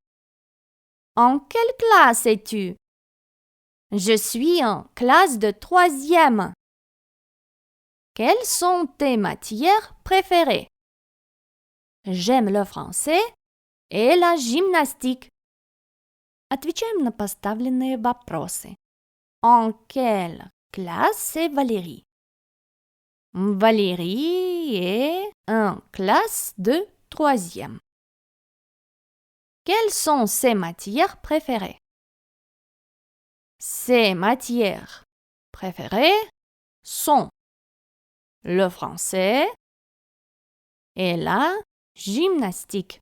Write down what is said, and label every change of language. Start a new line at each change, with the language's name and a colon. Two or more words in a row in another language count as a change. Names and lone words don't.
French: En quelle classe es-tu? Je suis en classe de 3e. Quelles sont tes matières préférées? J'aime le français et la gymnastique.
Russian: Отвечаем на поставленные вопросы.
French: En quelle classe est Valérie? Valérie est en classe de 3e. Quelles sont ses matières préférées? Ses matières préférées sont le français et la gymnastique.